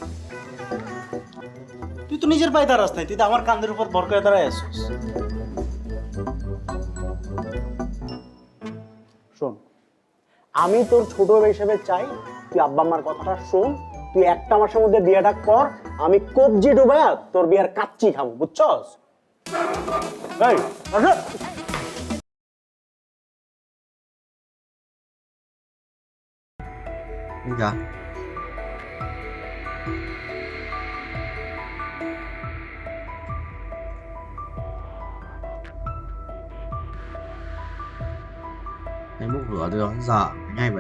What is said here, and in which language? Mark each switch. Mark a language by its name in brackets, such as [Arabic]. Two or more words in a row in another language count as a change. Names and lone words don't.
[Bangla] তুই তো নিজের পায়ে দাঁড়াস নাই তুই তো আমার কাঁধের উপর ভর করে দাঁড়ায় আসছিস আমি তোর ছোট হিসেবে চাই তুই আব্বা আম্মার কথাটা শোন, তুই একটা মাসের মধ্যে বিয়েটা কর, আমি কবজি ডুবায়া তোর বিয়ার কাচ্চি খাবো, বুঝছস? এই আসো। [Vietnamese] Dạ. Em bốc lửa được giờ ngay vậy.